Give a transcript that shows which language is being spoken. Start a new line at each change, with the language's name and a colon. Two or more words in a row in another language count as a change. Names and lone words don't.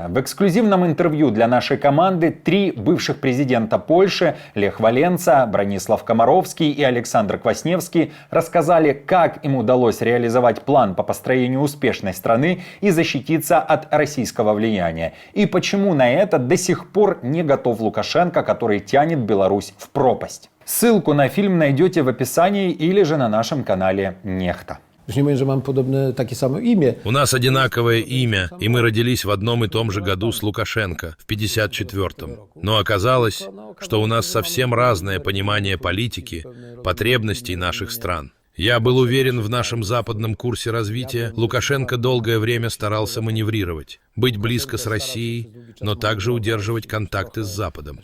Russian: В эксклюзивном интервью для нашей команды 3 бывших президента Польши – Лех Валенца, Бронислав Комаровский и Александр Квасневский – рассказали, как им удалось реализовать план по построению успешной страны и защититься от российского влияния. И почему на это до сих пор не готов Лукашенко, который тянет Беларусь в пропасть. Ссылку на фильм найдете в описании или же на нашем канале Нехта.
Polish: Już nie mówię, że mam podobne, takie samo imię.
Russian: У нас одинаковое имя, и мы родились в одном и том же году с Лукашенко, в 54-м. Но оказалось, что у нас совсем разное понимание политики, потребностей наших стран. Я был уверен в нашем западном курсе развития. Лукашенко долгое время старался маневрировать, быть близко с Россией, но также удерживать контакты с Западом.